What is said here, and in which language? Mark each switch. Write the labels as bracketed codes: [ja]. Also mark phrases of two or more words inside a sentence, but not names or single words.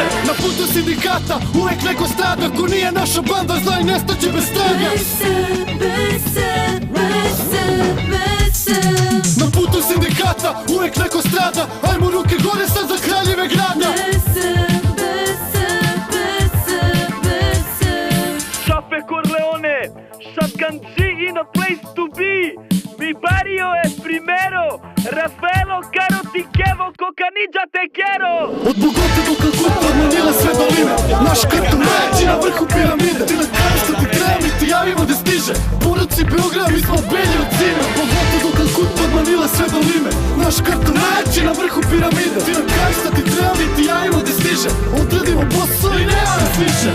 [sr] Na putu sindikata uvek neko strada, ko nije naša banda znaj nestaće bez traga. Na putu sindikata uvek neko strada, ajmo ruke gore sad za kraljive grada. [en] Šafe Corleone, Shotgun G in a place to be. [es] Mi barrio es primero, Rafaelo, Caro, ti kevo, Cocanilla, te quiero. [sr] Od Bogota do Kalkuta, od Manile sve do Lime, naš karton najjači na vrhu piramide. Ti nam kažeš što ti treba, mi ti javimo da stiže. Poruci Beograd, mi smo belji od zime. Od Bogota do Kalkuta, od Manile sve do Lime, naš karton najjači na vrhu piramide. Ti nam kažeš što ti treba, mi ti javimo da stiže. Odradimo posao i nema nas više.